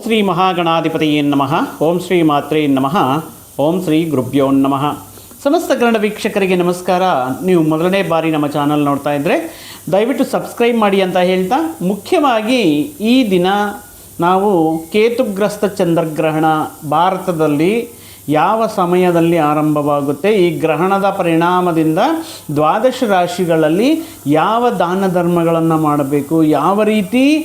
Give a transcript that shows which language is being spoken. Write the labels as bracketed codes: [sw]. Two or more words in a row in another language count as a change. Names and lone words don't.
[sa] ಶ್ರೀ ಮಹಾಗಣಾಧಿಪತಿಯೇ ನಮಃ. ಓಂ ಶ್ರೀ ಮಾತ್ರೇ ನಮಃ. ಓಂ ಶ್ರೀ ಗುರುಭ್ಯೋ ನಮಃ. [kn] ಸಮಸ್ತ ಕನ್ನಡ ವೀಕ್ಷಕರಿಗೆ ನಮಸ್ಕಾರ. ನೀವು ಮೊದಲನೇ ಬಾರಿ ನಮ್ಮ ಚಾನಲ್ ನೋಡ್ತಾ ಇದ್ದರೆ ದಯವಿಟ್ಟು ಸಬ್ಸ್ಕ್ರೈಬ್ ಮಾಡಿ ಅಂತ ಹೇಳ್ತಾ, ಮುಖ್ಯವಾಗಿ ಈ ದಿನ ನಾವು ಕೇತುಗ್ರಸ್ತ ಚಂದ್ರಗ್ರಹಣ ಭಾರತದಲ್ಲಿ ಯಾವ ಸಮಯದಲ್ಲಿ ಆರಂಭವಾಗುತ್ತೆ, ಈ ಗ್ರಹಣದ ಪರಿಣಾಮದಿಂದ ದ್ವಾದಶ ರಾಶಿಗಳಲ್ಲಿ ಯಾವ ದಾನ ಧರ್ಮಗಳನ್ನು ಮಾಡಬೇಕು, ಯಾವ ರೀತಿ